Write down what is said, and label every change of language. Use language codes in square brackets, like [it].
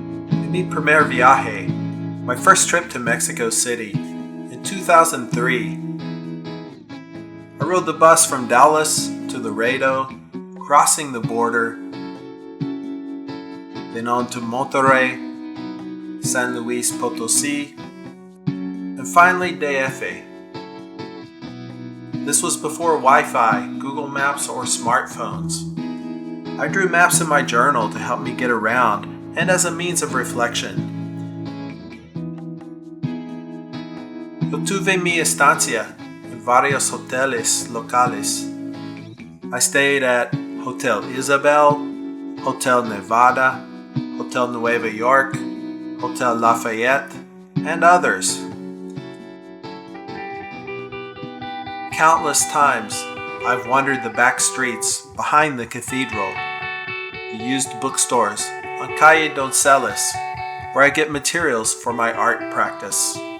[en] In [es] mi primer viaje, [en] my first trip to Mexico City, in 2003, I rode the bus from Dallas to Laredo, crossing the border, then on to Monterrey, San Luis Potosí, and finally DF. This was before Wi-Fi, Google Maps, or smartphones. I drew maps in my journal to help me get around and as a means of reflection. [es] Yo tuve mi estancia en varios hoteles locales. [en] I stayed at Hotel Isabel, Hotel Nevada, Hotel Nueva York, Hotel Lafayette, and others. Countless times, I've wandered the back streets behind the cathedral, the used bookstores on Calle Donceles, where I get materials for my art practice.